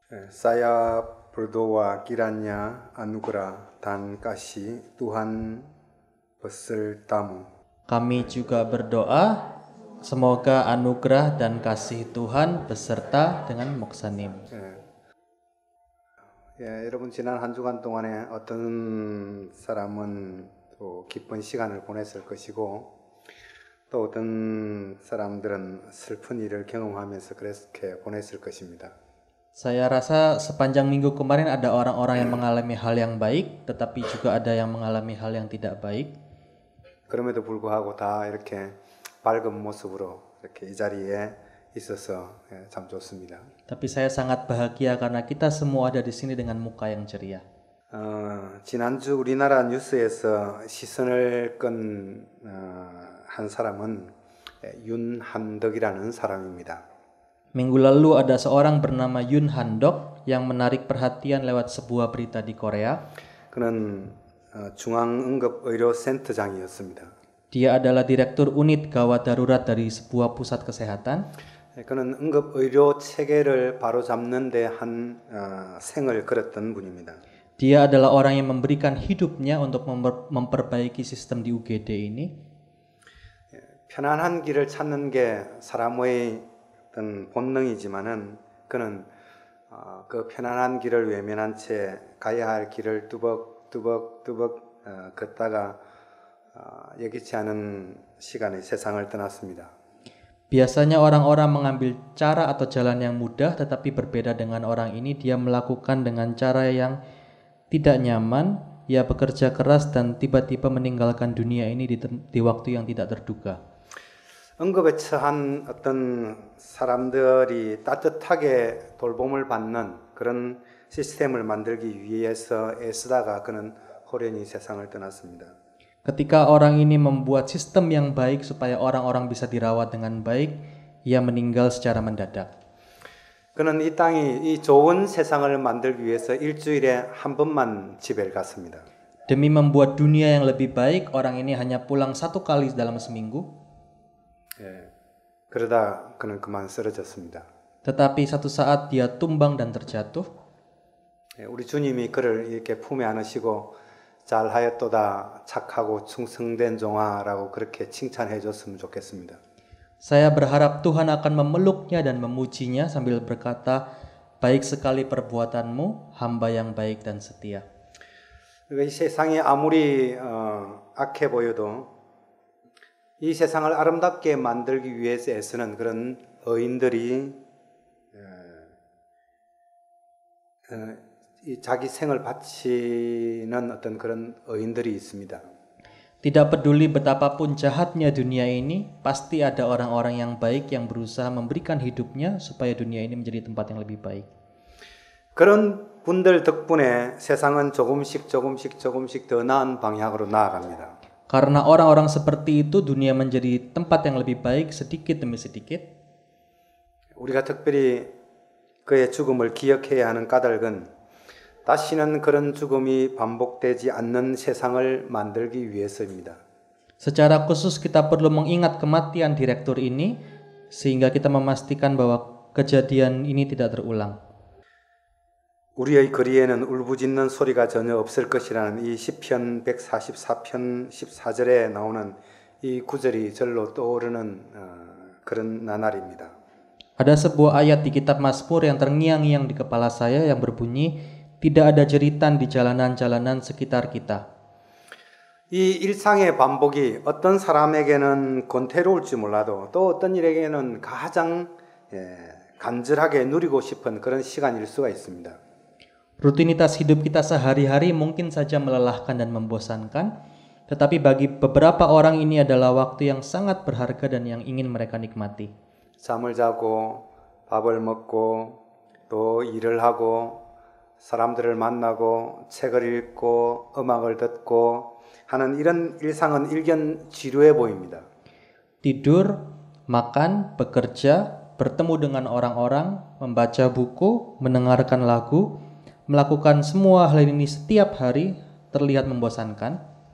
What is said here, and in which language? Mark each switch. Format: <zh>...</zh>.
<id>Saya berdoa kiranya anugerah dan kasih Tuhan besertamu. Kami juga berdoa semoga anugerah dan kasih Tuhan beserta dengan Moksanim.</id> <ko>여러분 지난 한 주간 동안에 어떤 사람은 또 기쁜 시간을 보냈을 것이고 또 어떤 사람들은 슬픈 일을 경험하면서 그렇게 보냈을 것입니다.</ko> <id>Saya rasa sepanjang minggu kemarin ada orang-orang yang mengalami hal yang baik, tetapi juga ada yang mengalami hal yang tidak baik.</id> <ko>그럼에도 불구하고 다 이렇게 밝은 모습으로 이렇게 이 자리에 있어서 참 좋습니다.</ko> <id>Tapi saya sangat bahagia karena kita semua ada di sini dengan muka yang ceria.</id> <ko>지난주 우리나라 뉴스에서 시선을 끈 한 사람은 윤한덕이라는 사람입니다.</ko> <id>Minggu lalu ada seorang bernama Yoon Han-dok yang menarik perhatian lewat sebuah berita di Korea.</id> <ko>그는 중앙응급의료센터장이었습니다.</ko> <id>Dia adalah direktur unit gawat darurat dari sebuah pusat kesehatan.</id> <ko>그는 응급의료 체계를 바로잡는 데 한 생을 걸었던 분입니다.</ko> <id>Dia adalah orang yang memberikan hidupnya untuk memperbaiki sistem di UGD ini.</id> <ko>편안한 길을 찾는 게 사람의 어떤 본능이지만은 그는 그 편안한 길을 외면한 채 가야 할 길을 뚜벅뚜벅 걷다가 예기치 않은 시간에 세상을 떠났습니다.</ko> <id>Biasanya orang-orang mengambil cara atau jalan yang mudah, tetapi berbeda dengan orang ini. Dia melakukan dengan cara yang tidak nyaman. Ia bekerja keras dan tiba-tiba meninggalkan dunia ini di waktu yang tidak terduga.</id> <ko>응급에 처한 어떤 사람들이 따뜻하게 돌봄을 받는 그런 시스템을 만들기 위해서 애쓰다가 그는 호련히 세상을 떠났습니다.</ko> <id>Ketika orang ini membuat sistem yang baik supaya orang-orang bisa dirawat dengan baik, ia meninggal secara mendadak.</id> <ko>그는 이 땅이 이 좋은 세상을 만들기 위해서 일주일에 한 번만 집에 갔습니다.</ko> <id>Demi membuat dunia yang lebih baik, orang ini hanya pulang satu kali dalam seminggu.</id> <ko>그러다 그는 그만 쓰러졌습니다.</ko> <id>Tetapi satu saat dia tumbang dan terjatuh.</id> <ko>우리 주님이 그를 이렇게 품에 안으시고 잘하였도다 착하고 충성된 종아라고 그렇게 칭찬해 줬으면 좋겠습니다.</ko> <id>Saya berharap Tuhan akan memeluknya dan memujinya sambil berkata, baik sekali perbuatanmu, hamba yang baik dan setia.</id> <ko>이 세상이 아무리 악해 보여도 이 세상을 아름답게 만들기 위해서 애쓰는 그런 의인들이 자기 생을 바치는 어떤 그런 의인들이 있습니다.</ko> <id>Tidak peduli betapapun jahatnya dunia ini, pasti ada orang-orang yang baik yang berusaha memberikan hidupnya supaya dunia ini menjadi tempat yang lebih baik.</id> <ko>그런 분들 덕분에 세상은 조금씩 더 나은 방향으로 나아갑니다.</ko> <id>Karena orang-orang seperti itu, dunia menjadi tempat yang lebih baik sedikit demi sedikit.</id> <ko>우리가 특별히 그의 죽음을 기억해야 하는 까닭은 다시는 그런 죽음이 반복되지 않는 세상을 만들기 위해서입니다.</ko> <id>Secara khusus kita perlu mengingat kematian direktur ini sehingga kita memastikan bahwa kejadian ini tidak terulang.</id> <ko>우리의 거리에는 울부짖는 소리가 전혀 없을 것이라는 이 시편 144편 14절에 나오는 이 구절이 절로 떠오르는 그런 나날입니다.</ko> <id>Ada sebuah ayat di kitab Mazmur yang terngiang-ngiang di kepala saya yang berbunyi, tidak ada jeritan di jalanan-jalanan sekitar kita.</id> <ko>이 일상의 반복이 어떤 사람에게는 권태로울지 몰라도 또 어떤 일에게는 가장 간절하게 누리고 싶은 그런 시간일 수가 있습니다.</ko> <id>Rutinitas hidup kita sehari-hari mungkin saja melelahkan dan membosankan, tetapi bagi beberapa orang ini adalah waktu yang sangat berharga dan yang ingin mereka nikmati.</id> <ko>잠을 자고 밥을 먹고 또 일을 하고 사람들을 만나고 책을 읽고 음악을 듣고 하는 이런 일상은 일견 지루해 보입니다.</ko> <id>Tidur, makan, bekerja, bertemu dengan orang-orang, membaca buku, mendengarkan lagu, melakukan semua hal ini setiap hari terlihat membosankan.</id>